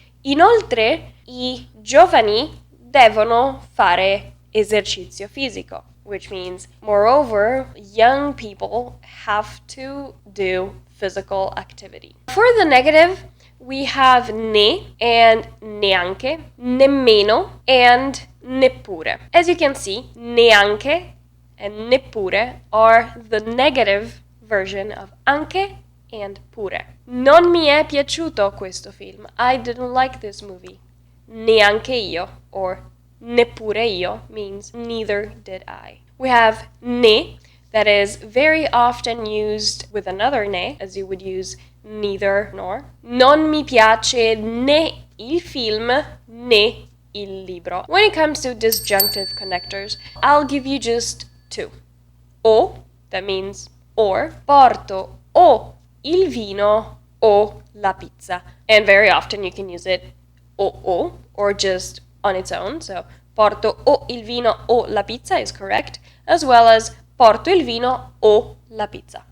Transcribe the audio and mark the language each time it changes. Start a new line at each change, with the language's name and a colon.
Italian: Inoltre, i giovani devono fare esercizio fisico,
English: which means, moreover, young people have to do physical activity. For the negative, we have ne and neanche, nemmeno, and neppure. As you can see, neanche and neppure are the negative version of anche and pure.
Italian: Non mi è piaciuto questo film.
English: I didn't like this movie.
Italian: Neanche io,
English: or
Italian: neppure io,
English: means neither did I. We have ne, that is very often used with another ne, as you would use neither nor.
Italian: Non mi piace né il film né il libro.
English: When it comes to disjunctive connectors, I'll give you just 2.
Italian: O,
English: that means or.
Italian: Porto o il vino o la pizza.
English: And very often you can use it o or just on its own. So
Italian: porto o il vino o la pizza
English: is correct, as well as
Italian: porto il vino o la pizza.